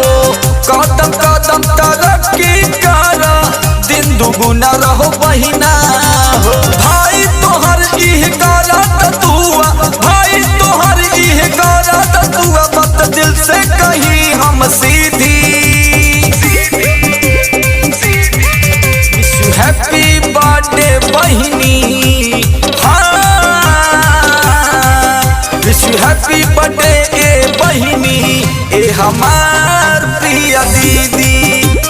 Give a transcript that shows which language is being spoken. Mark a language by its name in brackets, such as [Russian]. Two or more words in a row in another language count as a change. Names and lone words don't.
[Bhojpuri] कदम कदम तरक्की कर, दिन दुगुना रहो बहिना हो। भाई तोहर इह गलत तुआ, भाई तोहर इह गलत तुआ, बात दिल से कही हम सीधी। [English] wish you happy birthday [Bhojpuri] बहिनी, [English] wish you happy birthday [Bhojpuri] ए बहिनी, ए हमार प्रिय दीदी।